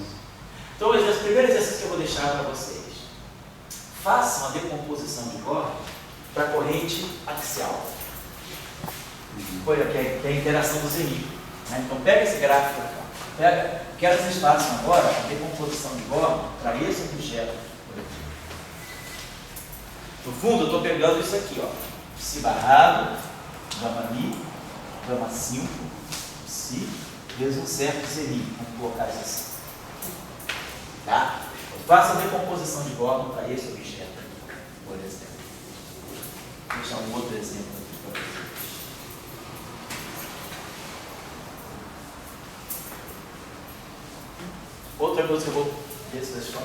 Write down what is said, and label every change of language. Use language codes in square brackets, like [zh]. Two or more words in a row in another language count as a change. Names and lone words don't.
[pt] Então, o primeiro exercício que eu vou deixar para vocês. Façam a decomposição de Bohr para a corrente axial, que é a interação do zeníqueo. Né? Então, pega esse gráfico aqui. Quero que vocês façam agora a decomposição de Bohr para esse objeto. No fundo, eu estou pegando isso aqui, ó. Si barrado, gama mi, gama 5, si, vezes um certo zeníqueo. Vamos colocar isso assim. Tá? Faça a decomposição de Bohr para esse objeto, por exemplo. Vou deixar um outro exemplo aqui para vocês. Outra coisa que eu vou ver se vocês falam.